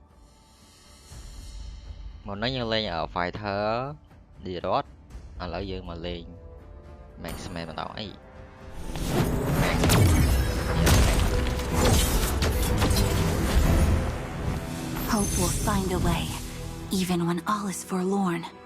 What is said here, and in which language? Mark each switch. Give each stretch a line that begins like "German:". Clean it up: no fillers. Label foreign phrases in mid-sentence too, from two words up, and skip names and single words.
Khmer: មកនេះយើងលេង Fighter Dirot ឥឡូវយើងមកលេង Maxman បន្តអី
English: Hope will find a way, even when all is forlorn.